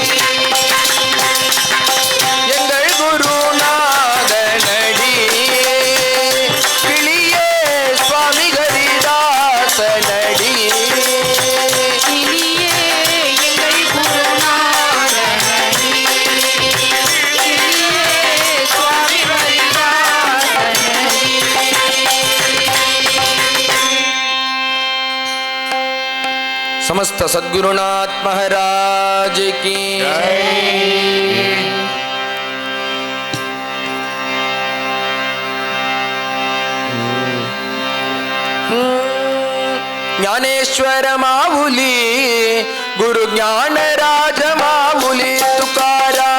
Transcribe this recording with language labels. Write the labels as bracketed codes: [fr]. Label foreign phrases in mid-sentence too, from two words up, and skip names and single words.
[ta] எங்கள் குருநாதனடி கிளியே சுவாமி ஹரிதாசனடி கிளியே எங்கள் குருநாதனடி கிளியே சுவாமி ஹரிதாசனடி [mr] समस्त सद्गुरुनाथ महाराज की ज्ञानेश्वर माऊली गुरु ज्ञानराज माऊली तुकाराम